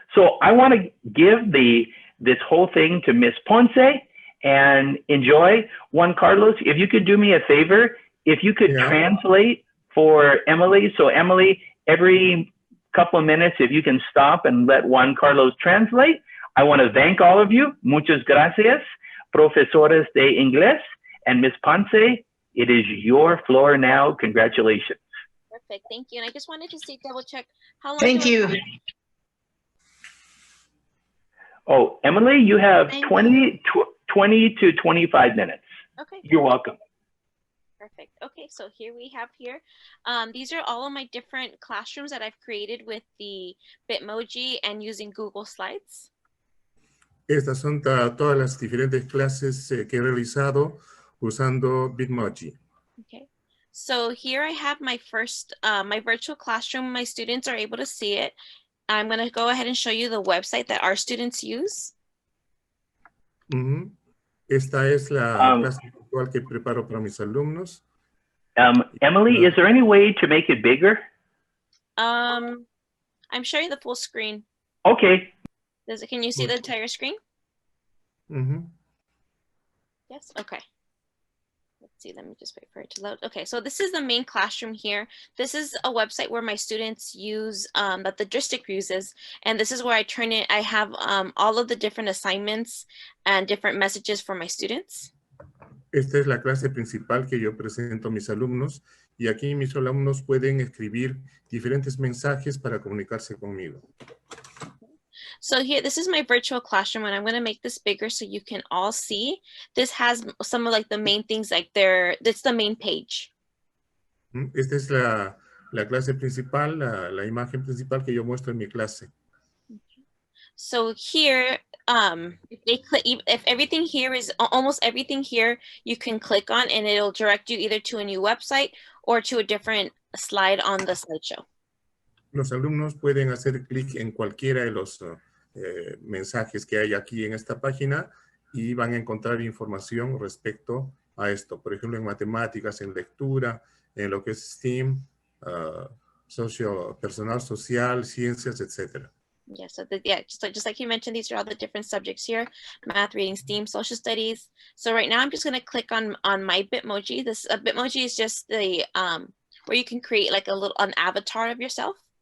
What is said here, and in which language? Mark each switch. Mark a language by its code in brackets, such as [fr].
[en] So I want to give this whole thing to Miss Ponce and enjoy. Juan Carlos, if you could do me a favor. If you could translate for Emily. So Emily, every couple of minutes, if you can stop and let Juan Carlos translate. I want to thank all of you. [es] Muchas gracias, profesores de inglés. [en] And Ms. Ponce, it is your floor now. Congratulations. Perfect. Thank you. And I just wanted to double check how long. Thank you. Oh, Emily, you have 20 to 25 minutes. Okay. You're welcome. Perfect. Okay, so here we have these are all of my different classrooms that I've created with the Bitmoji and using Google Slides. [es] Estas son todas las diferentes clases que he realizado usando Bitmoji. [en] Okay, so here I have my first, my virtual classroom. My students are able to see it. I'm going to go ahead and show you the website that our students use. [es] Esta es la clase virtual que preparo para mis alumnos. [en] Emily, is there any way to make it bigger? I'm sharing the full screen. Okay. Can you see the entire screen? Yes, okay. Let's see, let me just wait for it to load. Okay, so this is the main classroom here. This is a website where my students use, that the district uses, and this is where I have all of the different assignments and different messages for my students. [es] Esta es la clase principal que yo presento a mis alumnos, y aquí mis alumnos pueden escribir diferentes mensajes para comunicarse conmigo. [en] So here, this is my virtual classroom, and I'm going to make this bigger so you can all see. This has some of like the main things, like it's the main page. [es] Esta es la clase principal, la imagen principal que yo muestro en mi clase. [en] So here, if everything here is, almost everything here you can click on, and it'll direct you either to a new website or to a different slide on the slideshow. [es] Los alumnos pueden hacer clic en cualquiera de los mensajes que hay aquí en esta página y van a encontrar información respecto a esto. Por ejemplo, en matemáticas, en lectura, en lo que es STEAM, personal social, ciencias, etc. [en] Yeah, so just like you mentioned, these are all the different subjects here: math, reading, STEAM, social studies. So right now I'm just going to click on my Bitmoji. This Bitmoji is just the where you can create like an avatar of yourself.